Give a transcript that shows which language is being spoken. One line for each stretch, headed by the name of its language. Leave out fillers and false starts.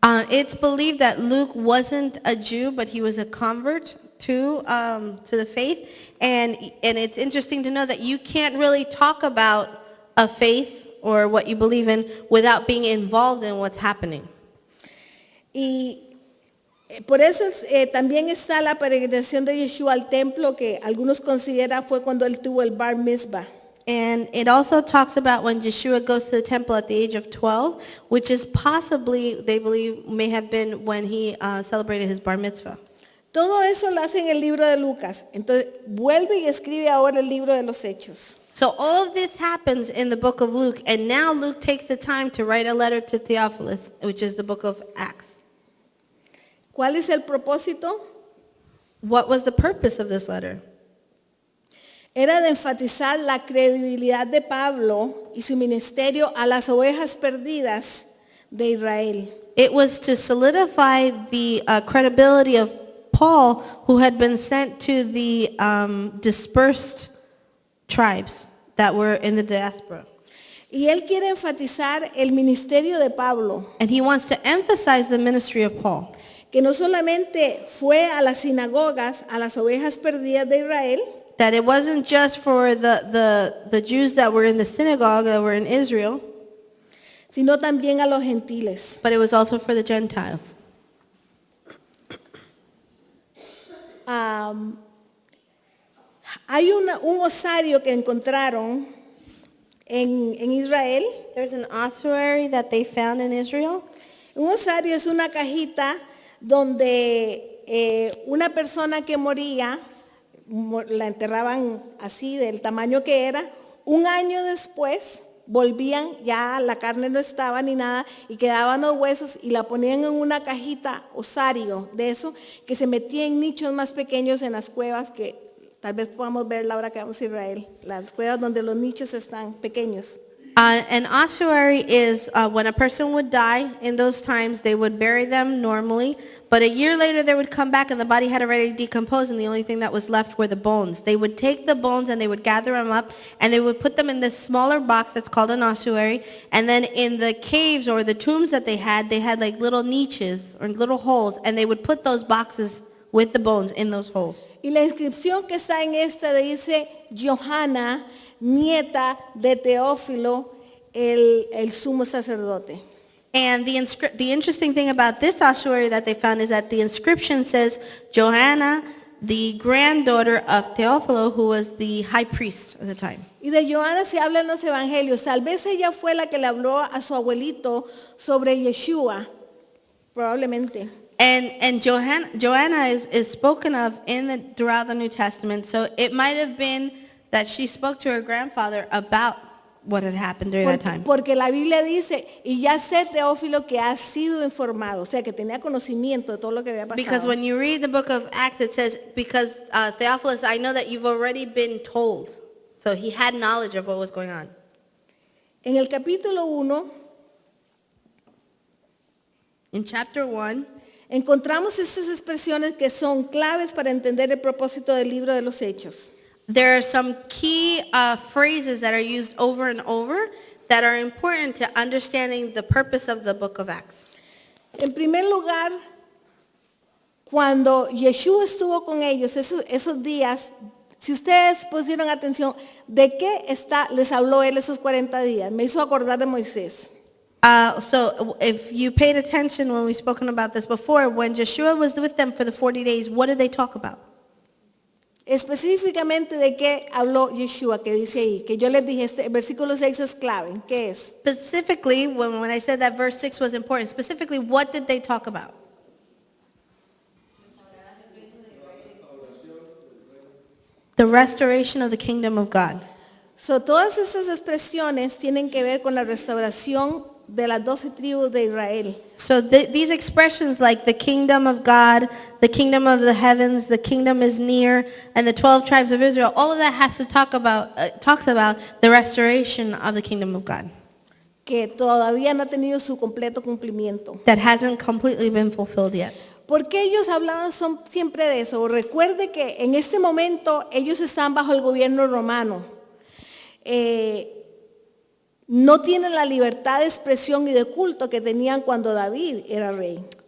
English: It's believed that Luke wasn't a Jew, but he was a convert to the faith. And it's interesting to know that you can't really talk about a faith or what you believe in without being involved in what's happening.
Spanish: Y por eso también está la peregrinación de Yeshua al templo, que algunos consideran fue cuando él tuvo el bar mitzvah.
English: And it also talks about when Yeshua goes to the temple at the age of 12, which is possibly, they believe, may have been when he celebrated his bar mitzvah.
Spanish: Todo eso lo hace en el libro de Lucas. Entonces vuelve y escribe ahora el libro de los Hechos.
English: So all of this happens in the book of Luke, and now Luke takes the time to write a letter to Theophilus, which is the book of Acts.
Spanish: ¿Cuál es el propósito?
English: What was the purpose of this letter?
Spanish: Era de enfatizar la credibilidad de Pablo y su ministerio a las ovejas perdidas de Israel.
English: It was to solidify the credibility of Paul, who had been sent to the dispersed tribes that were in the diaspora.
Spanish: Y él quiere enfatizar el ministerio de Pablo,
English: And he wants to emphasize the ministry of Paul,
Spanish: que no solamente fue a las sinagogas, a las ovejas perdidas de Israel,
English: that it wasn't just for the Jews that were in the synagogue, that were in Israel,
Spanish: sino también a los gentiles.
English: but it was also for the Gentiles.
Spanish: Hay un osario que encontraron en Israel.
English: There's an ossuary that they found in Israel.
Spanish: Un osario es una cajita donde una persona que moría, la enterraban así del tamaño que era, un año después volvían, ya la carne no estaba ni nada, y quedaban los huesos y la ponían en una cajita osario de eso, que se metía en nichos más pequeños en las cuevas, que tal vez podamos ver la hora que vamos a Israel, las cuevas donde los nichos están pequeños.
English: An ossuary is when a person would die. In those times, they would bury them normally, but a year later they would come back and the body had already decomposed, and the only thing that was left were the bones. They would take the bones and they would gather them up, and they would put them in this smaller box that's called an ossuary, and then in the caves or the tombs that they had like little niches or little holes, and they would put those boxes with the bones in those holes.
Spanish: Y la inscripción que está en esta dice Johanna, nieta de Teófilo, el sumo sacerdote.
English: And the interesting thing about this ossuary that they found is that the inscription says Johanna, the granddaughter of Teófilo, who was the high priest at the time.
Spanish: Y de Johanna se habla en los evangelios. Tal vez ella fue la que le habló a su abuelito sobre Yeshua, probablemente.
English: And Joanna is spoken of throughout the New Testament, so it might have been that she spoke to her grandfather about what had happened during that time.
Spanish: Porque la Biblia dice, y ya sé Teófilo que ha sido informado, o sea que tenía conocimiento de todo lo que había pasado.
English: Because when you read the book of Acts, it says, because Theophilus, I know that you've already been told. So he had knowledge of what was going on.
Spanish: En el capítulo 1,
English: in chapter 1,
Spanish: encontramos estas expresiones que son claves para entender el propósito del libro de los Hechos.
English: there are some key phrases that are used over and over that are important to understanding the purpose of the book of Acts.
Spanish: En primer lugar, cuando Yeshua estuvo con ellos esos días Si ustedes pusieron atención, ¿de qué les habló él esos 40 días? Me hizo acordar de Moisés.
English: So if you paid attention when we've spoken about this before, when Joshua was with them for the 40 days, what did they talk about?
Spanish: Específicamente de qué habló Yeshua, que dice ahí, que yo les dije, este versículo 6 es clave. ¿Qué es?
English: Specifically, when I said that verse 6 was important, specifically, what did they talk about? The restoration of the kingdom of God.
Spanish: So, todas estas expresiones tienen que ver con la restauración de las 12 tribus de Israel.
English: So these expressions like the kingdom of God, the kingdom of the heavens, the kingdom is near, and the 12 tribes of Israel, all of that has to talks about the restoration of the kingdom of God.
Spanish: Que todavía no ha tenido su completo cumplimiento.
English: That hasn't completely been fulfilled yet.
Spanish: ¿Por qué ellos hablaban siempre de eso? Recuerde que en este momento ellos están bajo el gobierno romano. No tienen la libertad de expresión y de culto que tenían cuando David era rey.